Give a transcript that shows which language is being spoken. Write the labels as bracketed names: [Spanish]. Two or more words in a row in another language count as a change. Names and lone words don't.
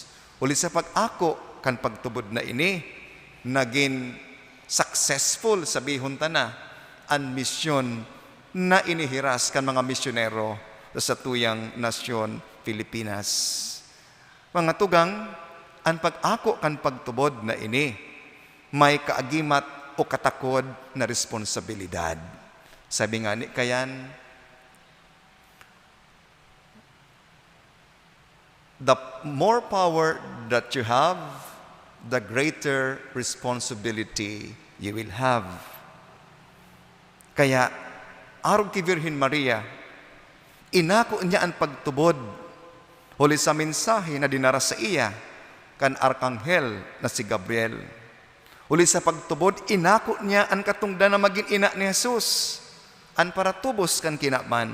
[Bikol] Uli sa pag-ako kan pagtubod na ini, naging successful, sabihon ta na, ang misyon na inihiras kan mga misyonero sa tuyang nasyon Pilipinas. Mga tugang, ang pag-ako kan pagtubod na ini, may kaagimat o katakod na responsibilidad. Sabi nga ni kayan, [English] the more power that you have, the greater responsibility you will have. [Bikol] Kaya, arog kay Virgen Maria, inako niya ang pagtubod, huli sa mensahe na dinara sa iya, kan Arkanghel na si Gabriel. Huli sa pagtubod, inako niya ang katungdan na maging ina ni Jesus, an para tubos kan kinaman.